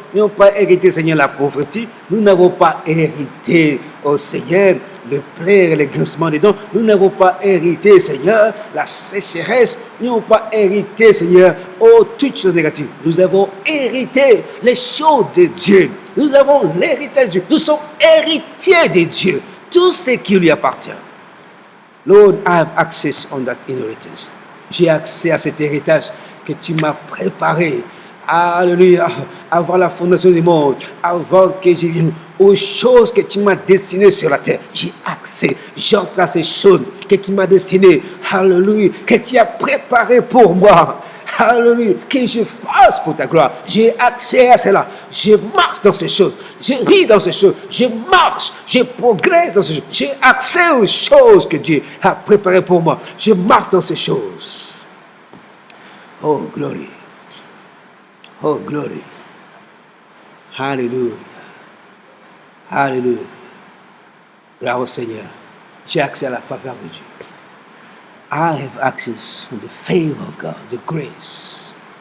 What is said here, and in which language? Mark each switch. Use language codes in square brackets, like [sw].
[fr] Nous n'avons pas hérité, Seigneur, la pauvreté. Nous n'avons pas hérité, oh Seigneur, le plaies, le grincement des dents. Nous n'avons pas hérité, Seigneur, la sécheresse. Nous n'avons pas hérité, Seigneur, oh, toutes choses négatives. Nous avons hérité les choses de Dieu. Nous avons l'héritage de Dieu. Nous sommes héritiers de Dieu. Tout ce qui lui appartient. [en] Lord, I have access on that inheritance. [fr] J'ai accès à cet héritage que tu m'as préparé. Alléluia. Avant la fondation du monde, avant que je vienne aux choses que tu m'as destinées sur la terre. J'ai accès. J'entre à ces choses que tu m'as destinées. Alléluia. Que tu as préparées pour moi. Alléluia. Que je fasse pour ta gloire. J'ai accès à cela. Je marche dans ces choses. Je vis dans ces choses. Je marche. Je progresse dans ces choses. J'ai accès aux choses que Dieu a préparées pour moi. Je marche dans ces choses. [en] Oh, glory. Oh, glory. Hallelujah. Hallelujah. [fr] Gloire au Seigneur. J'ai accès à la faveur de Dieu. [en] I have access to the favor of God, the grace.